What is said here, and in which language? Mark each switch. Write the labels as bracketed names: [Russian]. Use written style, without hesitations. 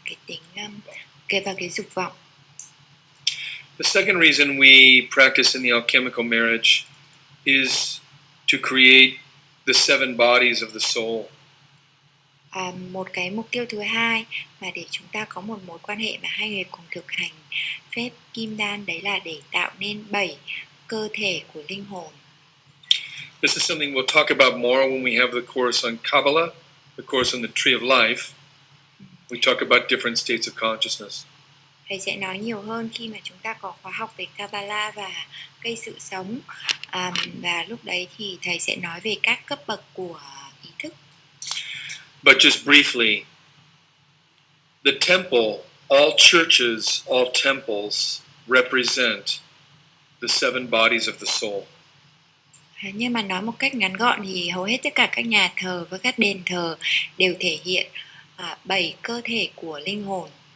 [Vietnamese] Cái tính và cái dục vọng. [English] The second reason we practice in the alchemical marriage is to create the 7 bodies of the soul. [Vietnamese] Một cái mục tiêu thứ hai mà để chúng ta có một mối quan hệ mà hai người cùng thực hành phép kim đan đấy là để tạo nên 7 cơ thể của linh hồn. [English] This is something we'll talk about more when we have the course on Kabbalah, the course on the Tree of Life. We talk about different states of consciousness. [Vietnamese] Thầy sẽ nói nhiều hơn khi mà chúng ta có khóa học về Kabbalah và cây sự sống. Và lúc đấy thì thầy sẽ nói về các cấp bậc của ý thức. [English] But just briefly, the temple, all churches, all temples represent the 7 bodies of the soul. [Vietnamese] Nhưng mà nói một cách ngắn gọn thì hầu hết tất cả các nhà thờ và các đền thờ đều thể hiện 7 cơ thể của linh hồn.